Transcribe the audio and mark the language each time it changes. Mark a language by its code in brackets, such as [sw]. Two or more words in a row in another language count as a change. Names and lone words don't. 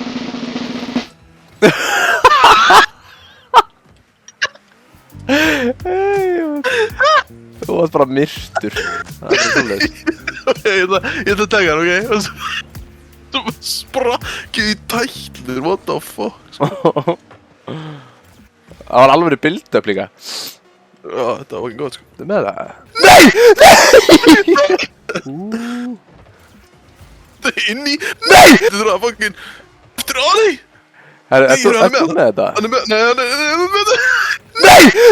[is] Þú varst bara myrtur. Það er svoleiðis. Ég ætla að taka hann, ok? Svo sprakkið í tætlur, [en] what the fuck? [is] Það var alveg build-up líka. Já, þetta var ekki gott, sko. Þetta með það? Nei! Þetta er inni. Nei! Þetta er að fucking... Þetta er á því! Er þú með þetta? Hann er með... Nei, hann er með þetta. Nei!